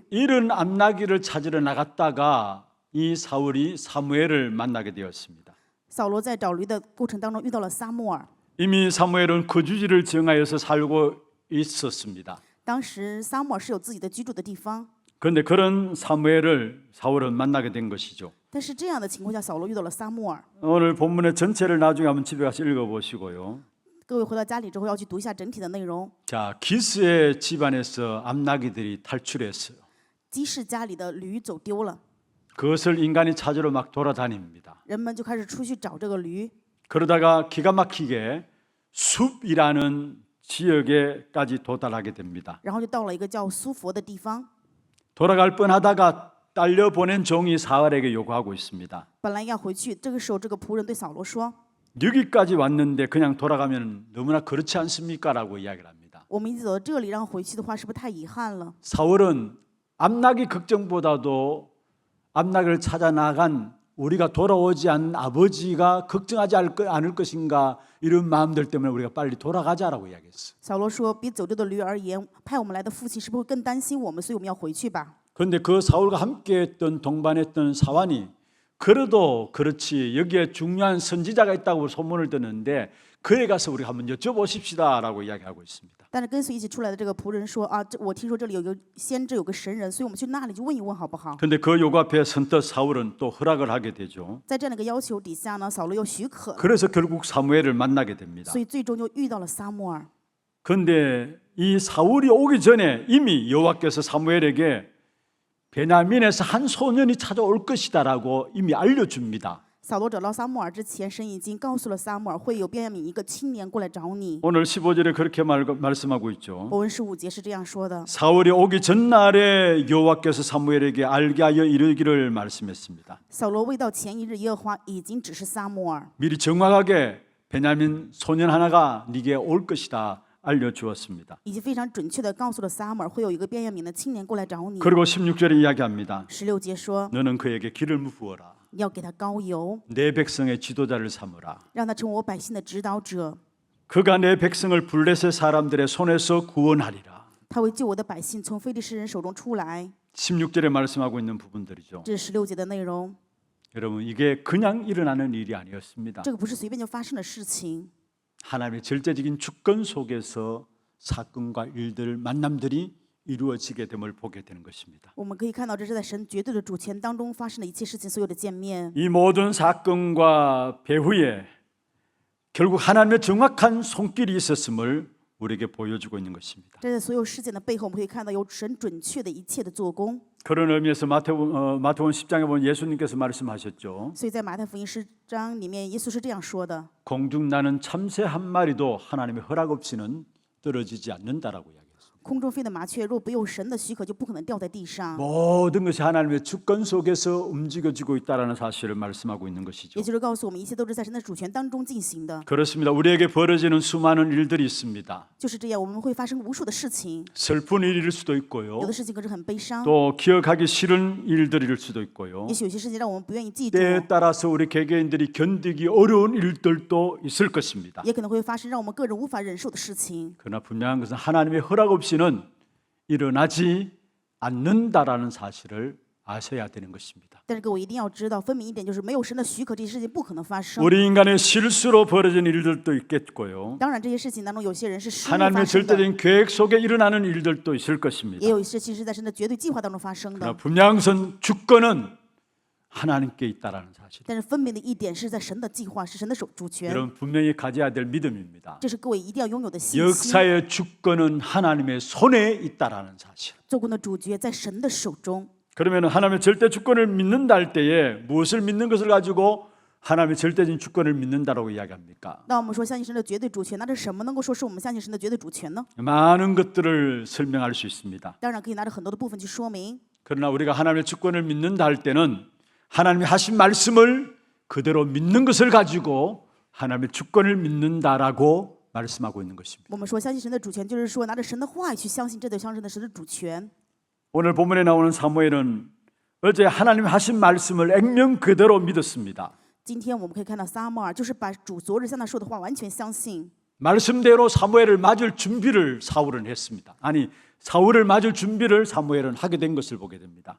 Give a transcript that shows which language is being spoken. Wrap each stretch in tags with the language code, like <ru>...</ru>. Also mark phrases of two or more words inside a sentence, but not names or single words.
<ko>이런 암나기를 찾으러 나갔다가 이 사울이 사무엘을 만나게 되었습니다.</ko> <zh>扫罗在找驴的过程当中遇到了撒母耳。</zh> <ko>이미 사무엘은 거주지를 정하여서 살고 있었습니다.</ko> <zh>当时撒母耳是有自己的居住的地方，</zh> <ko>그런데 그런 사무엘을 사울은 만나게 된 것이죠.</ko> <zh>但是这样的情况下，扫罗遇到了撒母耳。</zh> <ko>오늘 본문의 전체를 나중에 한번 집에 가서 읽어보시고요.</ko> <zh>各位回到家里之后要去读一下整体的内容。</zh> <ko>자, 기스의 집안에서 암나기들이 탈출했어요.</ko> <zh>基士家里的驴走丢了，</zh> <ko>그것을 인간이 찾으러 막 돌아다닙니다.</ko> <zh>人们就开始出去找这个驴。</zh> <ko>그러다가 기가 막히게 숲이라는 지역에까지 도달하게 됩니다.</ko> <zh>然后就到了一个叫苏佛的地方。</zh> <ko>돌아갈 뻔하다가 딸려 보낸 종이 사울에게 요구하고 있습니다.</ko> <zh>本来要回去，这个时候这个仆人对扫罗说</zh> <ko>여기까지 왔는데 그냥 돌아가면 너무나 그렇지 않습니까? 라고 이야기를 합니다.</ko> <zh>我们已经走到这里，让回去的话是不是太遗憾了？</zh> <ko>사울은 암나기 걱정보다도 암나기를 찾아 나간 우리가 돌아오지 않은 아버지가 걱정하지 않을 것인가 이런 마음들 때문에 우리가 빨리 돌아가자라고 이야기했어요.</ko> <zh>扫罗说：“比走丢的驴而言，派我们来的父亲是不是会更担心我们？所以我们要回去吧。”</zh> <ko>그런데 그 사울과 함께했던 동반했던 사환이 그래도 그렇지 여기에 중요한 선지자가 있다고 소문을 듣는데 그에 가서 우리가 한번 여쭤보십시다라고 이야기하고 있습니다.</ko> <zh>但是跟随一起出来的这个仆人说：“啊，我听说这里有个先知，有个神人，所以我们去那里去问一问好不好？”</zh> <ko>그런데 그 요구 앞에 선뜻 사울은 또 허락을 하게 되죠.</ko> <zh>在这样的一个要求底下呢，扫罗又许可了，</zh> <ko>그래서 결국 사무엘을 만나게 됩니다.</ko> <zh>所以最终就遇到了撒母耳。</zh> <ko>그런데 이 사울이 오기 전에 이미 여호와께서 사무엘에게 베냐민에서 한 소년이 찾아올 것이다라고 이미 알려줍니다.</ko> <zh>扫罗找到撒母耳之前，神已经告诉了撒母耳，会有便雅悯一个青年过来找你。</zh> <ko>오늘 15절에 그렇게 말씀하고 있죠.</ko> <zh>伯文15节是这样说的：</zh> <ko>사울이 오기 전날에 여호와께서 사무엘에게 알게 하여 이르기를 말씀했습니다.</ko> <zh>扫罗未到前一日，耶和华已经指示撒母耳，</zh> <ko>미리 정확하게 베냐민 소년 하나가 네게 올 것이다 알려주었습니다.</ko> <zh>已经非常准确的告诉了撒母耳，会有一个便雅悯的青年过来找你。</zh> <ko>그리고 16절에 이야기합니다.</ko> <zh>16 节说，</zh> <ko>너는 그에게 기름을 부어라.</ko> <zh>要给他膏油，</zh> <ko>내 백성의 지도자를 삼으라.</ko> <zh>让他成为我百姓的指导者。</zh> <ko>그가 내 백성을 블레셋 사람들의 손에서 구원하리라.</ko> <zh>他会救我的百姓从非利士人手中出来。</zh> <ko>16절에 말씀하고 있는 부분들이죠.</ko> <zh>这是16节的内容。</zh> <ko>여러분 이게 그냥 일어나는 일이 아니었습니다.</ko> <zh>这个不是随便就发生的事情，</zh> <ko>하나님의 절대적인 주권 속에서 사건과 일들 만남들이 이루어지게 됨을 보게 되는 것입니다.</ko> <zh>我们可以看到，这是在神绝对的主权当中发生的一切事情，所有的见面。</zh> <ko>이 모든 사건과 배후에 결국 하나님의 정확한 손길이 있었음을 우리에게 보여주고 있는 것입니다.</ko> <zh>这在所有事件的背后，我们可以看到有神准确的一切的做工。</zh> <ko>그런 의미에서 마태복음 10장에 보면 예수님께서 말씀하셨죠.</ko> <zh>所以在马太福音10章里面，耶稣是这样说的：</zh> <ko>공중 나는 참새 한 마리도 하나님의 허락 없이는 떨어지지 않는다라고 이야기했습니다.</ko> <zh>空中飞的麻雀，若不用神的许可，就不可能掉在地上。</zh> <ko>모든 것이 하나님의 주권 속에서 움직여지고 있다라는 사실을 말씀하고 있는 것이죠.</ko> <zh>也就是告诉我们，一切都是在神的主权当中进行的。</zh> <ko>그렇습니다. 우리에게 벌어지는 수많은 일들이 있습니다.</ko> <zh>就是这样，我们会发生无数的事情，</zh> <ko>슬픈 일일 수도 있고요.</ko> <zh>有的事情可是很悲伤，</zh> <ko>또 기억하기 싫은 일들일 수도 있고요.</ko> <zh>也许有些事情让我们不愿意记住，</zh> <ko>때에 따라서 우리 개개인들이 견디기 어려운 일들도 있을 것입니다.</ko> <zh>也可能会发生让我们个人无法忍受的事情。</zh> <ko>그러나 분명한 것은 하나님의 허락 없이는 일어나지 않는다라는 사실을 아셔야 되는 것입니다.</ko> <zh>但是各位一定要知道，分明一点，就是没有神的许可，这些事情不可能发生。</zh> <ko>우리 인간의 실수로 벌어진 일들도 있겠고요.</ko> <zh>当然，这些事情当中，有些人是失误发</zh> <ko>하나님의</ko> <zh>生的，</zh> <ko>절대적인 계획 속에 일어나는 일들도 있을 것입니다.</ko> <zh>也有一些其实在神的绝对计划当中发生</zh> <ko>그러나</ko> <zh>的。</zh> <ko>분명한 것은 주권은 하나님께 있다라는 사실.</ko> <zh>但是分明的一点是在神的计划，是神的主权，</zh> <ko>여러분 분명히 가져야 될 믿음입니다.</ko> <zh>这是各位一定要拥有的信心。</zh> <ko>역사의 주권은 하나님의 손에 있다라는 사실.</ko> <zh>做工的主角在神的手中。</zh> <ko>그러면 하나님의 절대 주권을 믿는다 할 때에 무엇을 믿는 것을 가지고 하나님의 절대적인 주권을 믿는다라고 이야기합니까?</ko> <zh>那我们说相信神的绝对主权，那是什么能够说是我们相信神的绝对主权呢？</zh> <ko>많은 것들을 설명할 수 있습니다.</ko> <zh>当然可以拿着很多的部分去说明。</zh> <ko>그러나 우리가 하나님의 주권을 믿는다 할 때는 하나님이 하신 말씀을 그대로 믿는 것을 가지고 하나님의 주권을 믿는다라고 말씀하고 있는 것입니다.</ko> <zh>我们说相信神的主权，就是说拿着神的话语去相信，这就相信的神的主权。</zh> <ko>오늘 본문에 나오는 사무엘은 어제 하나님 하신 말씀을 액면 그대로 믿었습니다.</ko> <zh>今天我们可以看到撒母耳就是把主昨日向他说的话完全相信，</zh> <ko>말씀대로 사무엘을 맞을 준비를 사울은 했습니다. 아니 사울을 맞을 준비를 사무엘은 하게 된 것을 보게 됩니다.</ko>